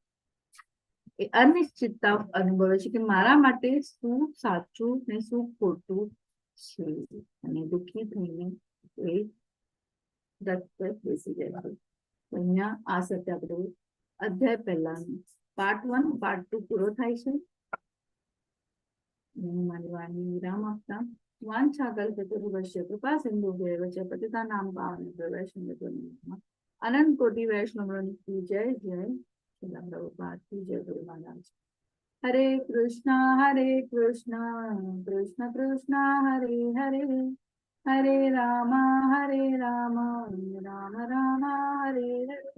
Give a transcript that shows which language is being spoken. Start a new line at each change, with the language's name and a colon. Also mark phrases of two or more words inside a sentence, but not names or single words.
Gujarati: એ અનિશ્ચિતતા અનુભવે છે કે મારા માટે શું સાચું ને શું ખોટું છે અને દુઃખી થઈને એ રથ પર બેસી જાય છે. અહીંયા આ સાથે આપણે અધ્યાય પહેલા પાર્ટ 1 પાર્ટ 2 પૂરો થાય છે. મારી વાણી વિરામ આપતા
Sanskrit: વાંછા કલ્પતરુભ્યશ્ચ કૃપા સિંધુભ્યૈવ ચ પતિતાનાં પાવનેભ્યો વૈષ્ણવેભ્યો અનંત કોટિ વૈષ્ણવવૃંદ કી જય જય.
Hindi: શ્રીલ પ્રભુપાદ કી જય. ગુરુ મહારાજ.
Sanskrit: હરે કૃષ્ણ કૃષ્ણ કૃષ્ણ હરે હરે, હરે રામ રામ રામ હરે હરે.